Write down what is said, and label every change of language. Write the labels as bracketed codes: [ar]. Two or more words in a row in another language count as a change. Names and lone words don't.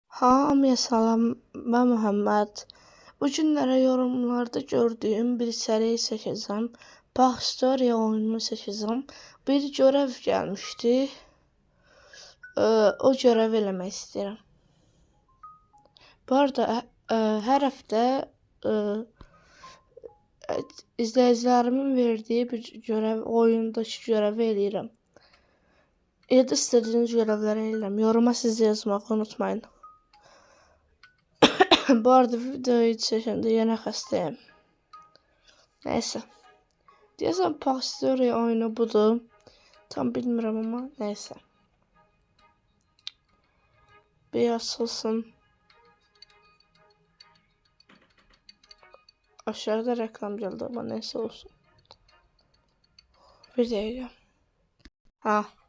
[az] Hamıya salam, [tr] ben Muhammed. Bu günlərə yorumlarda gördüyüm bir seriyi seçeceğim. Backstory oyununu seçeceğim. [az] Bir görev gelmişti. O görevi eləmək istəyirəm. Bu arada hər həftə izləyicilərimin verdiyi bir görev, oyundakı görevi eləyirəm. Ya da istədiyiniz görevləri eləyirəm. Yoruma siz yazmağı unutmayın. Bu arada videoyu çəkəndə yenə xəstəyəm. Neyse. Deyəsən Backstory oyunu budur. Tam bilmirəm ama neyse. Bir açılsın. [tr] Aşağıda reklam geldi ama neyse olsun. Bir dakika. Ha.